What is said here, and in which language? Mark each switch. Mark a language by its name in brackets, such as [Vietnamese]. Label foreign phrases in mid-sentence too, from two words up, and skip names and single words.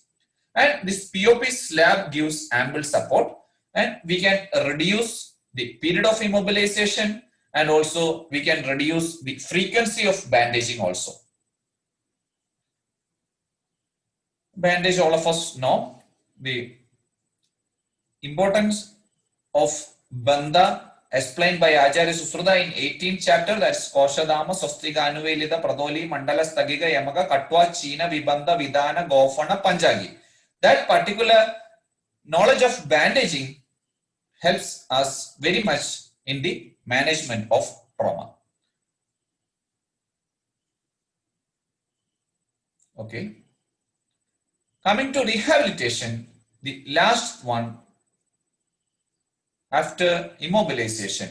[English] And this POP slab gives ample support, and we can reduce the period of immobilization, and also we can reduce the frequency of bandaging also. Bandage, all of us know the importance of Bandha explained by Acharya Susruta in 18th chapter, that's Koshadama, Swastika, Anuvelida, Pradoli, Mandala, Stagiga, Yamaga, Katwa, China, Vibandha, Vidana, Gofana, Panjagi. That particular knowledge of bandaging helps us very much in the management of trauma. Okay. Coming to rehabilitation, the last one after immobilization.